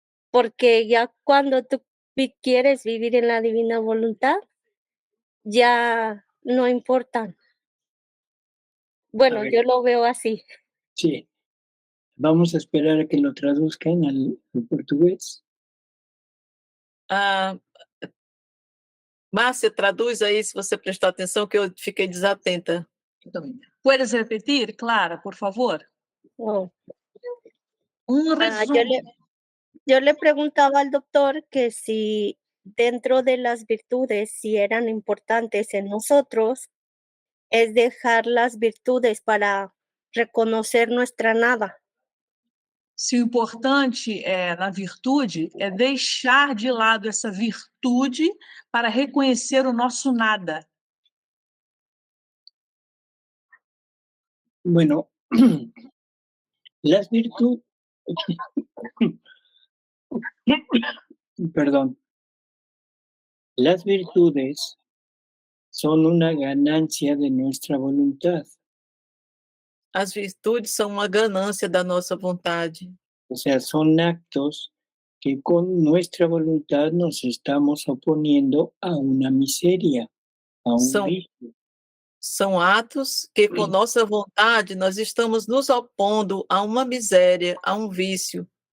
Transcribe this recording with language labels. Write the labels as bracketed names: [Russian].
[Spanish] Porque ya cuando tú quieres vivir en la divina voluntad, ya no importan. Bueno, ver. yo lo veo así. Sí. Vamos a esperar a que lo traduzcan al portugués. [Portuguese] Márcia, traduz aí, se você prestou atenção, que eu fiquei desatenta. [Spanish] ¿Puedes repetir, Clara, por favor? Oh. Un resumen. Yo le preguntaba al doctor que si dentro de las virtudes, si eran importantes en nosotros, es dejar las virtudes para reconocer nuestra nada. [Portuguese] Se o importante na virtude é deixar de lado essa virtude para reconhecer o nosso nada. [Spanish] Bueno, las virtudes, perdón, las virtudes son una ganancia de nuestra voluntad. [Portuguese] As virtudes são uma ganância da nossa vontade. [Spanish] O sea, son actos que con nuestra voluntad nos estamos oponiendo a una miseria, a un [Portuguese] São, [Spanish] vicio. [Portuguese] são atos que, com nossa vontade, nós estamos nos opondo a uma miséria, a um vício.